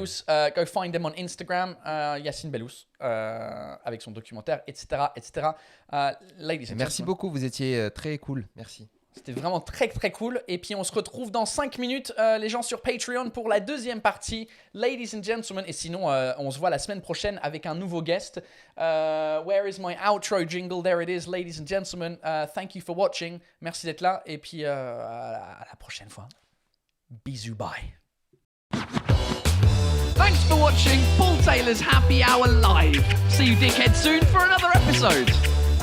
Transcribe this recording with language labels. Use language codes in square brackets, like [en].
[en] Bellous, go find him on Instagram, Yacine Bellous, avec son documentaire, etc. etc. Ladies and gentlemen. [fr] beaucoup, vous étiez très cool. Merci. C'était vraiment très très cool. Et puis on se retrouve dans 5 minutes, les gens sur Patreon, pour la deuxième partie, Ladies and Gentlemen. Et sinon, on se voit la semaine prochaine avec un nouveau guest. [en] Where is my outro jingle? There it is, ladies and gentlemen. Thank you for watching. Merci d'être là. [fr] Et puis à la prochaine fois. Bisous, bye. [en] Thanks for watching Paul Taylor's Happy Hour Live. See you dickheads soon for another episode.